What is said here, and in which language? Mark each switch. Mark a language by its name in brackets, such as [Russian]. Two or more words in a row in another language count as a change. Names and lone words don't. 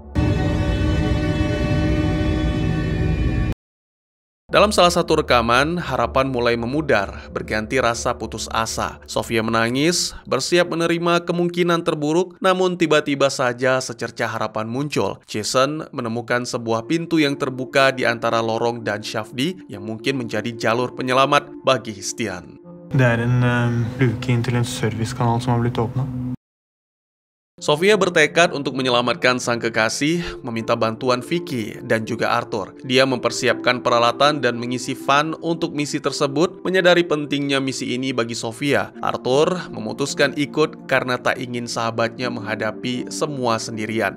[Indonesian] Dalam salah satu rekaman, harapan mulai memudar, berganti rasa putus asa. Sofia menangis, bersiap menerima kemungkinan terburuk, namun tiba-tiba saja secercah harapan muncul. Jason menemukan sebuah pintu yang terbuka di antara lorong dan shaft D yang mungkin menjadi jalur penyelamat bagi Stian. [Norwegian] Det en luke inn til en servicekanal som har blitt åpnet. [Indonesian] Sofia bertekad untuk menyelamatkan sang kekasih, meminta bantuan Vicky dan juga Arthur. Dia mempersiapkan peralatan dan mengisi fan untuk misi tersebut. Menyadari pentingnya misi ini bagi Sofia, Arthur memutuskan ikut karena tak ingin sahabatnya menghadapi semua sendirian.